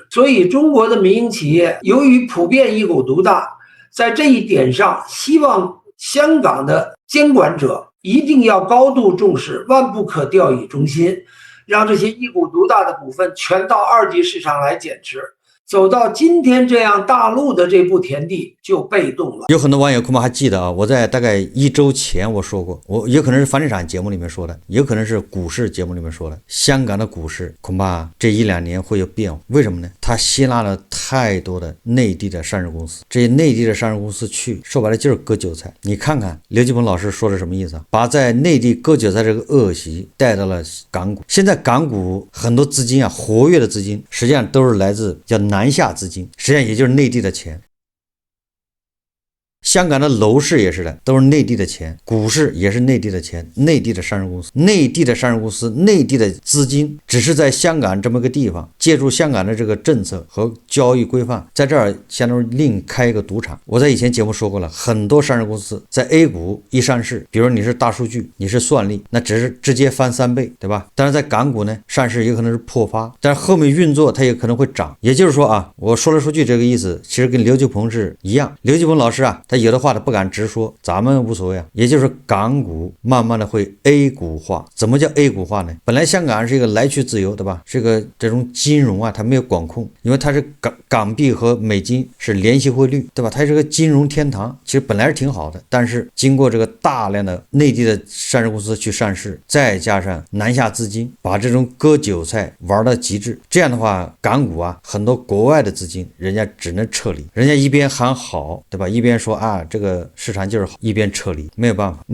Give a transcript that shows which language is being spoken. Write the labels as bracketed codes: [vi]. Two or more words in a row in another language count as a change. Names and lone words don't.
[zh] 所以中國的民營企業由於普遍一股獨大，在這一點上，希望香港的監管者一定要高度重視，萬不可掉以輕心，讓這些一股獨大的股份全到二級市場來減持，走到今天這樣大陸的這步田地就被動了。有很多網友恐怕還記得啊，我在大概1周前我說過，我有可能是房地產節目裡面說的，有可能是股市節目裡面說的，香港的股市恐怕這1-2年會有變化。為什麼呢？它吸納了太多的内地的上市公司，這些內地的上市公司去，說白了就是割韭菜。你看看刘继鹏老師說的什麼意思啊？把在内地割韭菜這個惡習帶到了港股。現在港股很多資金啊，活躍的資金實際上都是來自叫南下資金，實際上也就是內地的錢。香港的樓市也是的，都是內地的錢，股市也是内地的錢，内地的上市公司，内地的上市公司，内地的資金只是在香港这麼個地方，借助香港的這個政策和交易規範，在這兒相當於另開一個賭場。我在以前節目說過了，很多上市公司在 A 股一上市，比如你是大數據，你是算力，那只是直接翻3倍，对吧？但是在港股呢，上市有可能是破发，但是後面運作它也可能會漲。也就是說啊，我說來說去這個意思，其實跟劉繼鵬是一樣。劉繼鵬老師啊，他有的話他不敢直說，咱們无所謂啊。也就是港股慢慢的会 A 股化。怎么叫 A 股化呢？本来香港是一个来去自由，对吧？是个这种金融啊，它没有管控，因为它是港币和美金是联系汇率，对吧？它是个金融天堂，其实本来是挺好的，但是经过这个大量的内地的上市公司去上市，再加上南下资金，把这种割韭菜玩到极致，这样的话，港股啊，很多国外的资金人家只能撤离，人家一边喊好，对吧？一边说啊，这个市场就是好，一边撤离，没有办法。